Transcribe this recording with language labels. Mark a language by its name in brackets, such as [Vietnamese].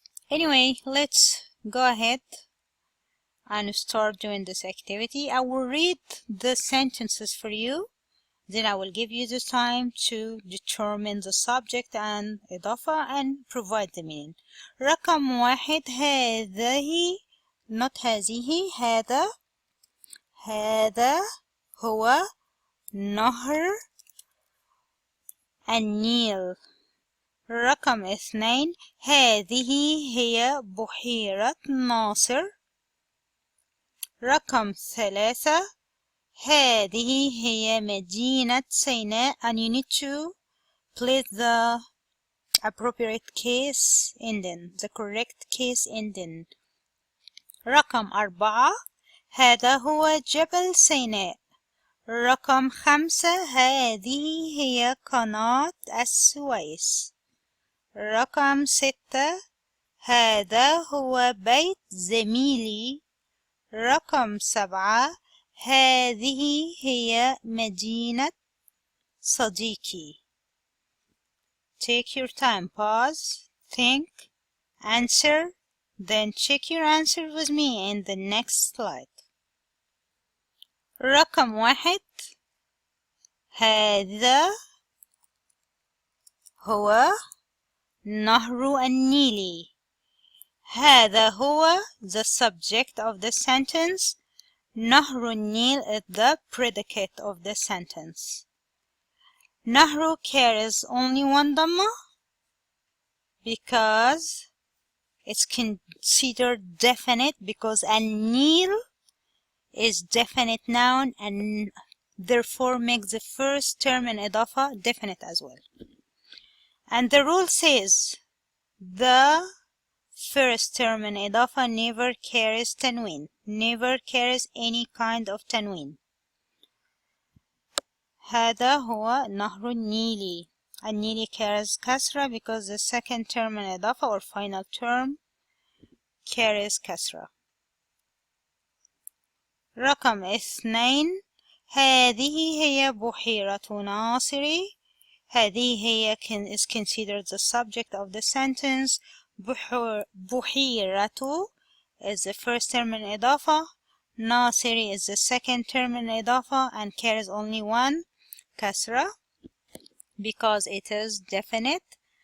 [English] Anyway, let's go ahead and start doing this activity. I will read the sentences for you, then I will give you the time to determine the subject and إضافة and provide the meaning. [Arabic] رقم واحد هذه not هذه هذا هو نهر النيل. رقم اثنين هذه هي بحيرة ناصر. رقم ثلاثة هذه هي مدينة سيناء, [English] and you need to place the appropriate case ending, the correct case ending. [Arabic] رقم أربعة هذا هو جبل سيناء. رقم خمسة هذه هي قناة السويس. رقم ستة هذا هو بيت زميلي. رقم سبعة هذه هي مدينة صديقي. [English] Take your time, pause, think, answer, then check your answer with me in the next slide. [Arabic] رقم واحد هذا هو نهر النيل. هذا هو [English] the subject of the sentence. [Arabic] نهر النيل [English] is the predicate of the sentence. نهر carries only one dhamma because it's considered definite, because النيل is definite noun and therefore makes the first term in إضافة definite as well. And the rule says the first term in إضافة never carries tanween, never carries any kind of tanween. [Arabic] هذا هو نهر النيل. [English] النيل carries كسرة because the second term in إضافة or final term carries كسرة. [Arabic] رقم اثنين هذه هي بحيرة ناصر. هذه هي [English] is considered the subject of the sentence. بحيرة is the first term in إضافة. ناصري is the second term in إضافة and carries only one كسرة because it is definite.